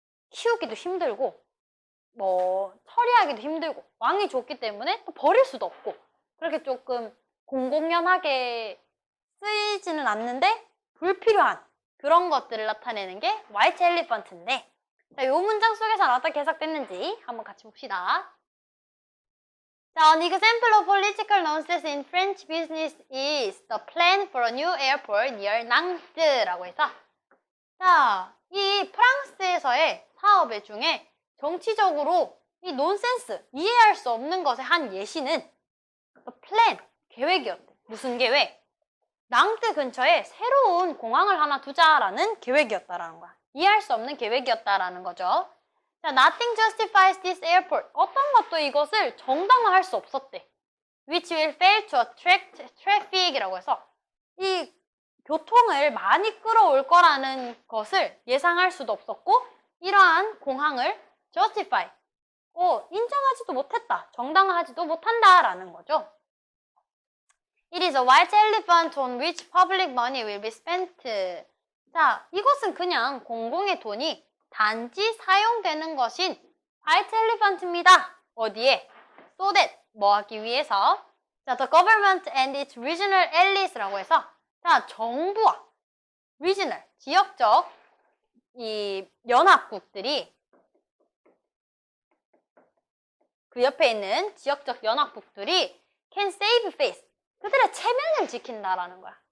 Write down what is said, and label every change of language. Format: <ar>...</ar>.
<ko>키우기도 힘들고 처리하기도 힘들고 왕이 줬기 때문에 또 버릴 수도 없고 그렇게 조금 공공연하게 쓰이지는 않는데 불필요한 그런 것들을 나타내는 게 white elephant인데, 자, 이 문장 속에서는 어떻게 해석됐는지 한번 같이 봅시다. 자,</ko> <en>an example of political nonsense in French business is the plan for a new airport near Nantes.</en> <ko>라고 해서, 자, 이 프랑스에서의 사업 중에 정치적으로 이 논센스, 이해할 수 없는 것의 한 예시는</ko> <en>the plan,</en> <ko>계획이었대. 무슨 계획? 낭뜨 근처에 새로운 공항을 하나 두자라는 계획이었다라는 거야. 이해할 수 없는 계획이었다라는 거죠.</ko> <en>자, nothing justifies this airport.</en> <ko>어떤 것도 이것을 정당화할 수 없었대.</ko> <en>Which will fail to attract traffic</en> <ko>이라고 해서 이 교통을 많이 끌어올 거라는 것을 예상할 수도 없었고, 이러한 공항을 justify, 인정하지도 못했다, 정당화하지도 못한다라는 거죠.</ko> <en>It is a white elephant on which public money will be spent.</en> <ko>자, 이것은 그냥 공공의 돈이 단지 사용되는 것인 white elephant입니다. 어디에?</ko> <en>So that,</en> <ko>뭐 하기 위해서? 자,</ko> <en>the government and its regional allies</en> <ko>라고 해서, 자, 정부와 regional, 지역적 이 연합국들이, 그 옆에 있는 지역적 연합국들이</ko> <en>can save face,</en> <ko>그들의 체면을 지킨다라는 거야.</ko>